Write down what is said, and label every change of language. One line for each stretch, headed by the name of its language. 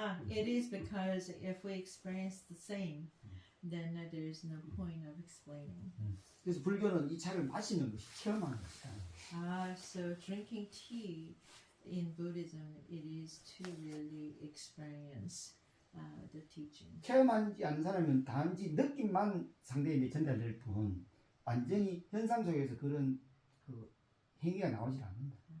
English: It is because if we experience the same, then there is no point of explaining.
Korean: 그래서 불교는 이 차를 마시는 것이 체험하는 것이다.
English: So drinking tea in Buddhism, it is to really experience the teaching.
Korean: 체험하지 않은 사람은 단지 느낌만 상대에게 전달될 뿐 완전히 현상 속에서 그런 그 행위가 나오질 않는다.